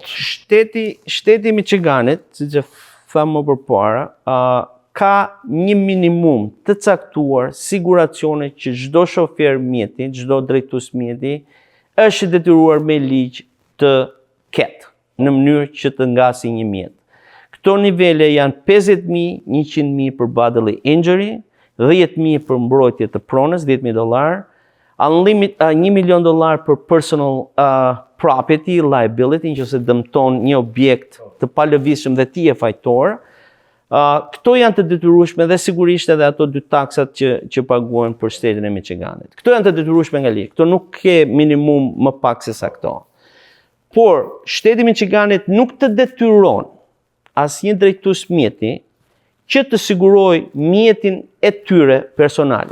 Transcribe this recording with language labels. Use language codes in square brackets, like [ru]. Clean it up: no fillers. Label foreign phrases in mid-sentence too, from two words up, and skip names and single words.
[sq] Shteti Michiganit, siç e tham më përpara, ka një minimum të caktuar siguracione që çdo shofer mjeti, çdo drejtues mjeti është detyruar me ligj të ketë në mënyrë që të ngasi një mjet. Këto nivele janë 50.000, 100.000 për [en] bodily injury, [sq] 10.000 për mbrojtje të pronës, $10.000, $1 milion për [en] personal property liability, [sq] nëse dëmton një objekt të palëvizshëm dhe ti je fajtor. Këto janë të detyrueshme dhe sigurisht edhe ato 2 taksat që paguhen për shtetin e Michiganit. Këto janë të detyrueshme nga ligj. Këto nuk ke minimum më pak se sa këto. Por shteti i Michiganit nuk të detyron asnjë drejtues mjeti që të siguroj mjetin e tyre personal.